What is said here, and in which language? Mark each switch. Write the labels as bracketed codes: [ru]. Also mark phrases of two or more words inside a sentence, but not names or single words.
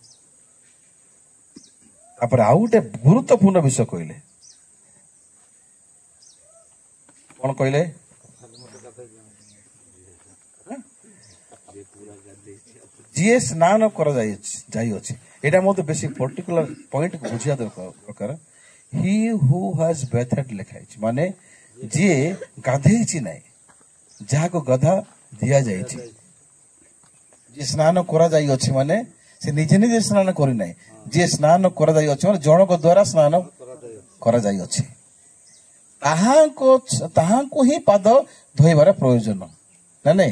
[or] ତାପରେ ଆଉ ଗୋଟେ ଗୁରୁତ୍ୱପୂର୍ଣ୍ଣ ବିଷୟ କହିଲେ। କଣ କହିଲେ? ଯିଏ ସ୍ନାନ କରାଯାଇଅଛି ଏଟା ମଧ୍ୟେ ବେଶି [en] particular point [or] ବୁଝିଆ ଦରକାର। [en] he who has bathed [or] ଲେଖା ହେଇଛି, ମାନେ ଯିଏ ଗାଧେଇଛି ନାହିଁ, ଯାହାକୁ ଗାଧା ଦିଆଯାଇଛି। ଯିଏ ସ୍ନାନ କରାଯାଇଅଛି ମାନେ ସେ ନିଜେ ନିଜେ ସ୍ନାନ କରିନାହିଁ, ଯିଏ ସ୍ନାନ କରାଯାଇଅଛି ମାନେ ଜଣଙ୍କ ଦ୍ୱାରା ସ୍ନାନ କରାଯାଇଅଛି, ତାହାଙ୍କୁ ହିଁ ପାଦ ଧୋଇବାର ପ୍ରୟୋଜନ ନା ନାଇଁ।